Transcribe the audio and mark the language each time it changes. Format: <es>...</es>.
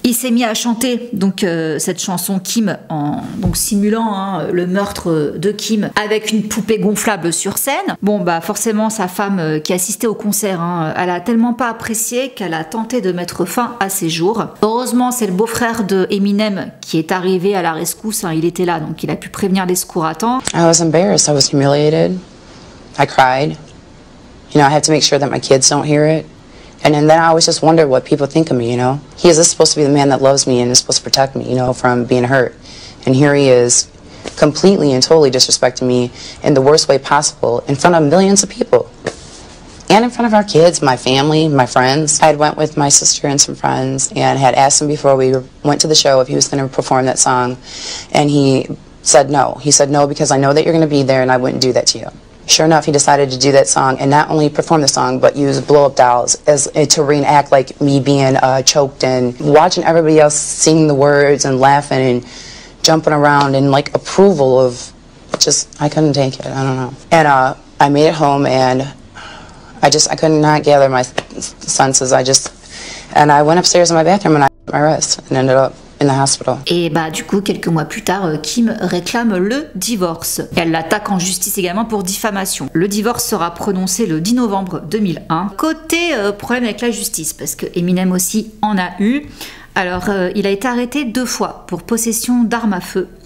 <fr>Il s'est mis à chanter donc cette chanson Kim, en donc simulant le meurtre de Kim, avec une poupée gonflable sur scène. Bon forcément, sa femme qui assistait au concert, elle a tellement pas apprécié qu'elle a tenté de mettre fin à ses jours. Heureusement, c'est le beau-frère de Eminem qui est arrivé à la rescousse, il était là, donc il a pu prévenir les secours à temps.</fr> <en>I was embarrassed. I was humiliated. I cried. You know, I have to make sure that my kids don't hear it. And then I always just wondered what people think of me, you know. He is supposed to be the man that loves me and is supposed to protect me, you know, from being hurt. And here he is completely and totally disrespecting me in the worst way possible in front of millions of people. And in front of our kids, my family, my friends. I had went with my sister and some friends and had asked him before we went to the show if he was going to perform that song. And he said no. He said no because I know that you're going to be there and I wouldn't do that to you. Sure enough, he decided to do that song and not only perform the song but use blow-up dolls to reenact like me being choked, and watching everybody else sing the words and laughing and jumping around and like approval of just, I couldn't take it. I don't know. And I made it home and I could not gather my senses. And I went upstairs in my bathroom and I hit my wrist and ended up in the hospital.</en> <fr>Et du coup, quelques mois plus tard, Kim réclame le divorce. Et elle l'attaque en justice également pour diffamation. Le divorce sera prononcé le 10 novembre 2001. Côté problème avec la justice, parce que Eminem aussi en a eu. Alors, il a été arrêté 2 fois pour possession d'armes à feu.</fr>